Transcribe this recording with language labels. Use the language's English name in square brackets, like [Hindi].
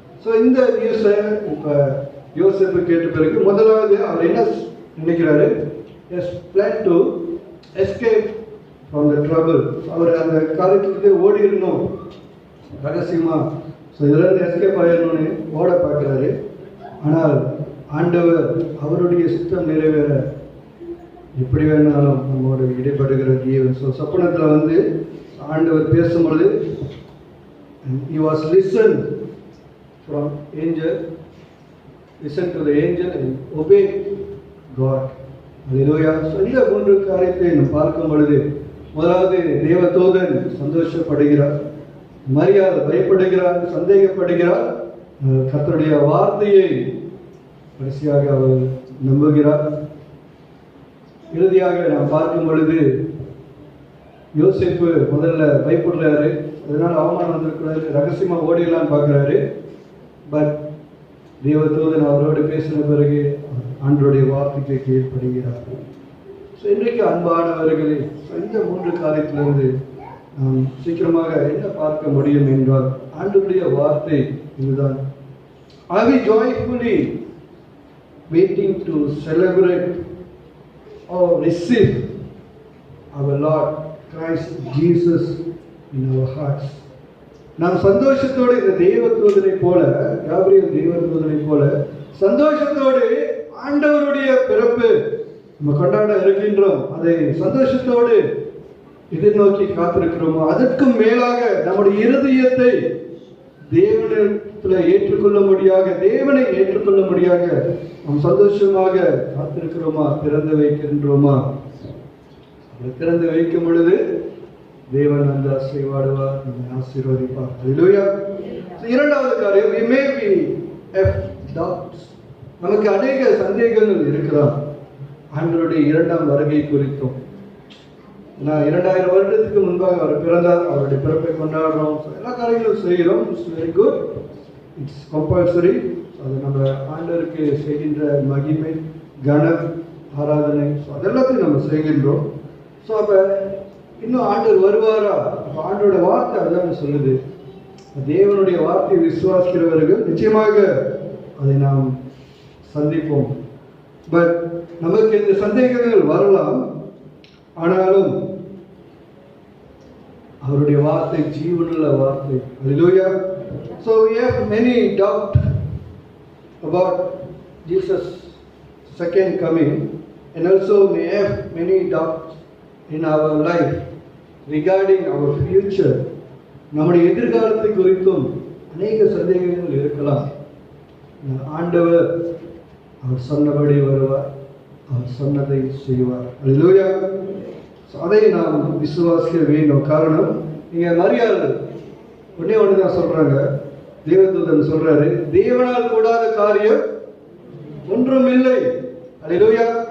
[Tamil] So இந்த நியூஸை இப்ப யோசேப்பு கேட்ட பிறகு முதலாவது அவர் என்ன நினைக்கிறாரு, [English] Plan to escape from the trouble. [Tamil] அவர் அந்த காரியத்துக்கு ஓடிடணும் ரகசியமா, ஸோ இதுல எஸ்கேப் ஆயிடணும்னு ஓட பார்க்கிறாரு. ஆனால் ஆண்டவர் அவருடைய சித்தம் நிறைவேற எப்படி வேணாலும் நம்மோடு இடைப்படுகிற தேவன். [English] so [Tamil] சொப்பனத்தில் ஆண்டவர் பேசும்பொழுது [English] he was listened from angel, listen to the angel and obey God. [Tamil] Hallelujah. So இந்த மூன்று காரியத்தை நாம் பார்க்கும் பொழுது முதலாவது தேவதூதன் சந்தோஷப்படுகிறார், மரியாதை பயப்படுகிறார், சந்தேகப்படுகிறார், கர்த்தருடைய வார்த்தையை கடைசியாக அவர் நம்புகிறார். இறுதியாக நாம் பார்க்கும் பொழுது யோசேப்பு முதல்ல பயப்படுறாரு, அதனால அவமானம் வந்திருக்கிறாரு, ரகசியமா ஓடிடலான்னு பார்க்கிறாரு. பட் தேவதூதன் அவரோடு பேசின பிறகு ஆண்டவருடைய வார்த்தைக்கு கீழ்ப்படுகிறார். ஸோ இன்றைக்கு அன்பானவர்களே, இந்த மூன்று காரியத்திலிருந்து நாம் சீக்கிரமாக என்ன பார்க்க முடியும் என்றால் ஆண்டவருடைய வார்த்தை இதுதான். [English] Are we joyfully waiting to celebrate or receive our Lord Christ Jesus in our hearts? [Tamil] நாம் சந்தோஷத்தோடு இந்த தேவதூதனை போல, காபிரியேல் தேவதூதனை போல சந்தோஷத்தோடு ஆண்டவருடைய பிறப்பு நம்ம கொண்டாட இருக்கின்றோம், அதை சந்தோஷத்தோடு எதிர்நோக்கி காத்திருக்கிறோமோ, அதற்கும் மேலாக நம்முடைய இருதயத்தை தேவனிடத்தில் ஏற்றுக்கொள்ளும்படியாக, தேவனை ஏற்றுக்கொள்ளும்படியாக நாம் சந்தோஷமாக காத்திருக்கிறோமா, திறந்து வைக்கின்றோமா? திறந்து வைக்கும் பொழுது தேவன் அந்த ஆசீர்வாடுவார், நம்மை ஆசீர்வதிப்பார். ஹல்லேலூயா. இரண்டாவது காரியம், [English] we may be have doubts. [Tamil] நமக்கு அநேக சந்தேகங்கள் இருக்கலாம் ஆண்டவருடைய இரண்டாம் வருகை குறித்தும். 2000 வருடத்துக்கு முன்பாக அவர் பிறந்தார், அவருடைய பிறப்பை கொண்டாடுறோம், எல்லா காரியங்களும் செய்கிறோம். [English] It's very good, it's compulsory. [Tamil] அது நம்ம ஆண்டவருக்கு செய்கின்ற மகிமை, கனம், ஆராதனை, அதெல்லாத்தையும் நம்ம செய்கின்றோம். ஸோ அப்போ இன்னும் ஆண்டவர் வருவாரா? அப்போ ஆண்டோட வார்த்தை அதான் சொல்லுது, தேவனுடைய வார்த்தையை விசுவாசிக்கிறவர்கள் நிச்சயமாக அதை நாம் சந்திப்போம். பட் நமக்கு இந்த சந்தேகங்கள் வரலாம், ஆனாலும் அவருடைய வார்த்தை ஜீவனுள்ள வார்த்தை. ஹல்லேலூயா. [English] So we have many doubt about Jesus' second coming, and also we have many doubts in our life regarding our future. [Tamil] நம்முடைய எதிர்காலத்தை குறித்தும் அநேக சந்தேகங்கள் இருக்கலாம். ஆண்டவர் அவர் சொன்னபடி வருவார், அவர் சொன்னதை செய்வார். ஹல்லேலூயா. அதை நாம் விசுவாசிக்க வேண்டும். காரணம், நீங்க மரியாள் ஒன்னே ஒண்ணுதான் சொல்றாங்க, தேவதூதன் சொல்றாரு, தேவனால் கூடாத காரியம் ஒன்றும் இல்லை. ஹல்லேலூயா.